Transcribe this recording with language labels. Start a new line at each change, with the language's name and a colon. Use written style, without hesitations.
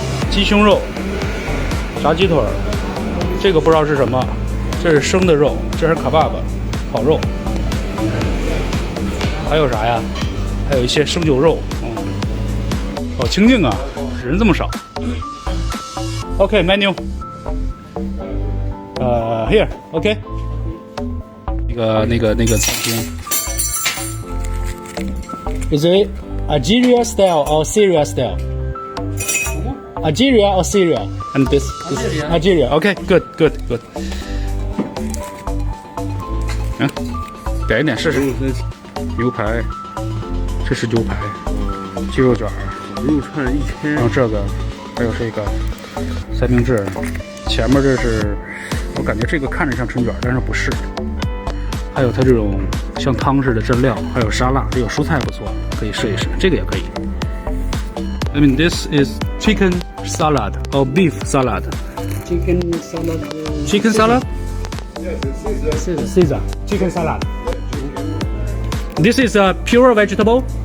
Chinese: 鸡胸肉、炸鸡腿，这个不知道是什么，这是生的肉，这是卡巴巴，烤肉。还有啥呀？还有一些生酒肉，好清静啊，人这么少。
English: OK menu， here OK，
Chinese: 那个餐厅。
English: Is it Algeria style or Syria style? Algeria or Syria? And this Algeria. Okay, good.
Chinese: 点一点试试。牛排，这是牛排，鸡肉卷，肉串1000。然后这个，还有这个三明治，前面这是，我感觉这个看着像春卷，但是不是。还有它这种像汤似的蘸料，还有沙拉，这个蔬菜不错，可以试一试，这个也可以。
English: I mean, this is chicken salad or beef salad. Chicken salad. Chicken salad? Caesar. Chicken salad. This is a pure vegetable.